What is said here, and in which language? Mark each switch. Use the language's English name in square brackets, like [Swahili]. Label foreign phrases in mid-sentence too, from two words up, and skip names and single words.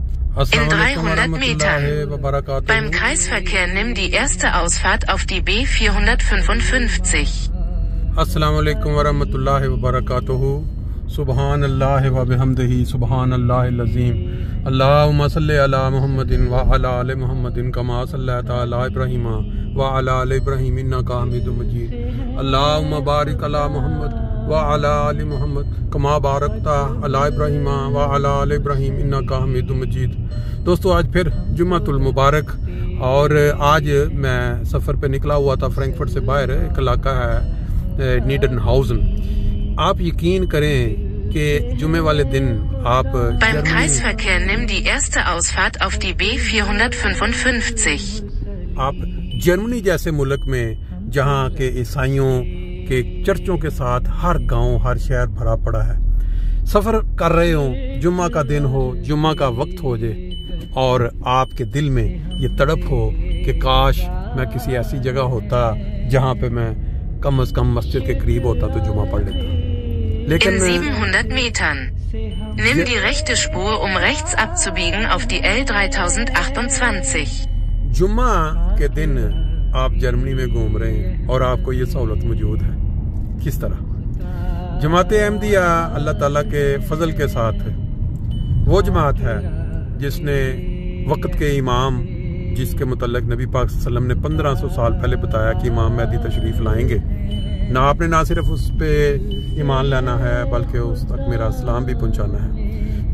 [German] In 300 Metern. Beim Kreisverkehr nimm die erste Ausfahrt auf die B455. [Arabic] السلام عليكم ورحمة الله وبركاته. سبحان الله وبحمده سبحان الله العظيم. اللهم صل على محمد وعلى آل محمد كما صليت على إبراهيم وعلى آل إبراهيم إنك حميد مجيد. اللهم بارك على محمد وعلى آل محمد كما باركت على إبراهيم وعلى آل إبراهيم إنك حميد مجيد. [Urdu] دوستوں، آج پھر [Arabic] جمعة المبارك [Urdu] اور آج میں سفر پہ نکلا ہوا تھا فرینکفرٹ سے باہر. ایک علاقہ ہے نیڈنہاؤزن. آپ یقین کریں کہ جمعے والے دن آپ [German] Beim Kreisverkehr nimm die erste Ausfahrt auf die B455। [Urdu] آپ جرمنی جیسے ملک میں جہاں کے عیسائیوں کے چرچوں کے ساتھ ہر گاؤں ہر شہر بھرا پڑا ہے، سفر کر رہے ہو، جمعہ کا دن ہو، جمعہ کا وقت ہو جائے اور آپ کے دل میں یہ تڑپ ہو کہ کاش میں کسی ایسی جگہ ہوتا جہاں پہ میں کم سے کم مسجد کے قریب ہوتا تو جمعہ پڑھ لیتا. लेकिन [German] In 700 Metern. Nimm die rechte Spur, um rechts abzubiegen auf die L3028। [Urdu] جمعہ کے دن آپ جرمنی میں گھوم رہے ہیں اور آپ کو یہ سہولت موجود ہے. کس طرح? جماعت احمدیہ اللہ تعالیٰ کے فضل کے ساتھ وہ جماعت ہے جس نے وقت کے امام، جس کے متعلق نبی پاک [Arabic] صلى الله عليه وسلم [Urdu] نے 1500 سال پہلے بتایا کہ امام مہدی تشریف لائیں گے، نہ آپ نے نہ صرف اس پہ ایمان لانا ہے بلکہ اس تک میرا سلام بھی پہنچانا ہے.